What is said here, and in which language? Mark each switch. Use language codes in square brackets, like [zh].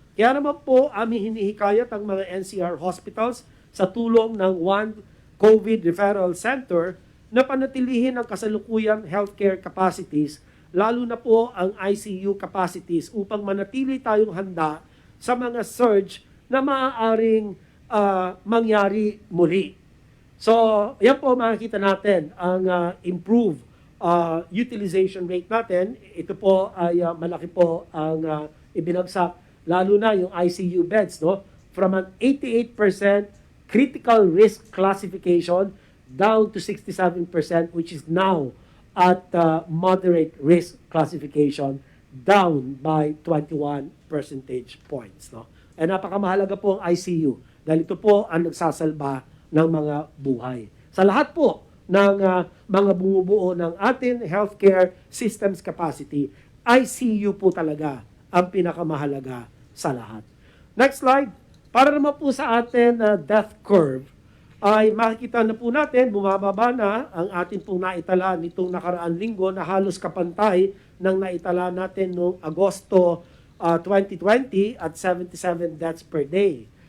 [tl] Kaya naman po aming hinihikayat ang mga NCR hospitals sa tulong ng One COVID Referral Center na panatilihin ang kasalukuyang healthcare capacities, lalo na po ang ICU capacities upang manatili tayong handa sa mga surge na maaaring mangyari muli. So, yan po makikita natin ang improved utilization rate natin. Ito po ay malaki po ang ibinagsak, lalo na yung ICU beds, no? [en] From an 88% critical risk classification down to 67%, which is now at moderate risk classification, down by 21 percentage points. No? [tl] And napakamahalaga po ang ICU dahil ito po ang nagsasalba ng mga buhay. Sa lahat po ng mga bumubuo ng ating healthcare systems capacity, ICU po talaga ang pinakamahalaga sa lahat. [en] Next slide. [tl] Para naman po sa ating death curve, ay makikita na po natin, bumababa na ang ating pong naitala nitong nakaraang linggo na halos kapantay ng naitala natin noong Agosto 2020 at [en] 77 deaths per day.